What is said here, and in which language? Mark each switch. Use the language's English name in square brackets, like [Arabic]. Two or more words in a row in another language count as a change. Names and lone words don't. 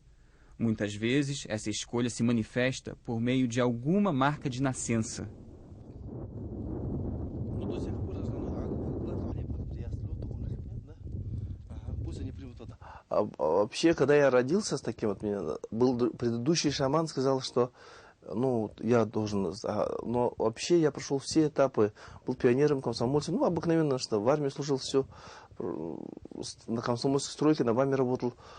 [Portuguese] Muitas vezes, essa escolha se manifesta por meio de alguma marca de nascença. [Russian] Вообще, когда я родился с таким, вот меня был предыдущий шаман, сказал, что я должен, но вообще я прошел все этапы, был пионером, комсомольцем, обыкновенно, что в армии служил, все, на комсомольской стройке, на ВАМе работал.